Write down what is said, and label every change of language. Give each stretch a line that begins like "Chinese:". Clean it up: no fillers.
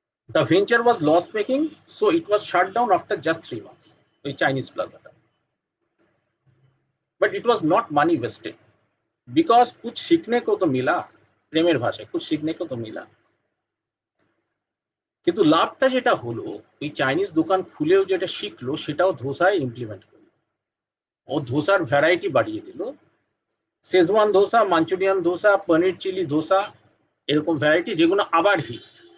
English: The venture was loss making, so it was shut down after just 3 months,
Bangla: ওই Chinese প্লাজাটা।
English: But it was not money wasted, because
Hindi: कुछ सीखने को तो मिला,
Bangla: প্রেমের ভাষায়
Hindi: कुछ सीखने को तो मिला।
Bangla: কিন্তু লাভটা যেটা হলো, ওই চাইনিজ দোকান খুলেও যেটা শিখলো সেটাও ধোসায় ইমপ্লিমেন্ট করলো। ও ধোসার ভ্যারাইটি বাড়িয়ে দিল, শেজওয়ান ধোসা, মাঞ্চুরিয়ান ধোসা, পনির চিলি ধোসা, এরকম ভ্যারাইটি যেগুলো আবার হিট।